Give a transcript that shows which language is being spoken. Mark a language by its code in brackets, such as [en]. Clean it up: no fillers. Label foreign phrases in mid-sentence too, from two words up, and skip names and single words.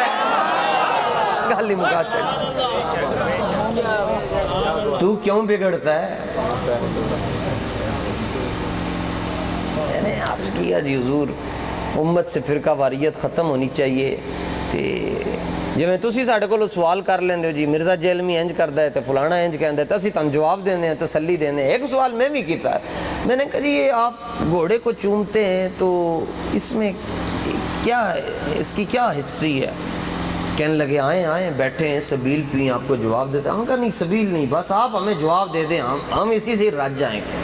[ur] گالی مکا چلی. تو کیوں بگڑتا ہے؟ میں نے عرض کیا جی حضور امت سے فرقہ واریت ختم ہونی چاہیے. [pa] جی تسی ساڈے کولوں سوال کر لیندے ہو جی مرزا جیلمی انج کردا ہے تے فلانا انج کہندا ہے تے اسی تانوں جواب دیندے ہیں, تسلی دیندے ہیں. [ur] ایک سوال میں بھی کیتا ہے, میں نے کہا جی یہ آپ گھوڑے کو چومتے ہیں تو اس میں کیا ہے, اس کی کیا ہسٹری ہے؟ کہنے لگے آئیں بیٹھے ہیں, سبیل پی آپ کو جواب دیتے ہیں. ہم کہا نہیں سبیل نہیں, بس آپ ہمیں جواب دے دیں, ہم اسی سے رج جائیں گے.